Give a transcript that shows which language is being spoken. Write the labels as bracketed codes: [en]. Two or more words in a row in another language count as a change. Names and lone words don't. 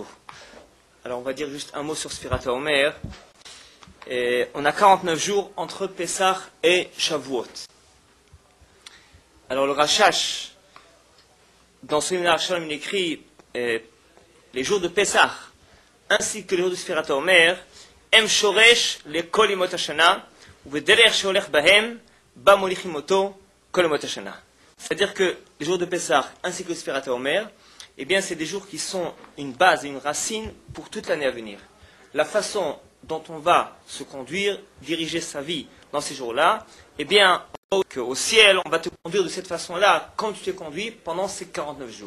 [fr] Alors on va dire juste un mot sur Sfirat HaOmer. On a 49 jours entre Pesach et Shavuot. Alors le Rashash, dans son Shalom, il écrit les jours de Pesach ainsi que les jours de Sfirat HaOmer, [he] הם שורש לכל ימות השנה ובדרך שהולך בהם בה מוליכים אותו כל ימות השנה. [fr] C'est-à-dire que les jours de Pesach ainsi que le Sfirat HaOmer, eh bien c'est des jours qui sont une base et une racine pour toute l'année à venir. La façon dont on va se conduire, diriger sa vie dans ces jours-là, eh bien, au ciel, on va te conduire de cette façon-là, comme tu t'es conduit pendant ces 49 jours.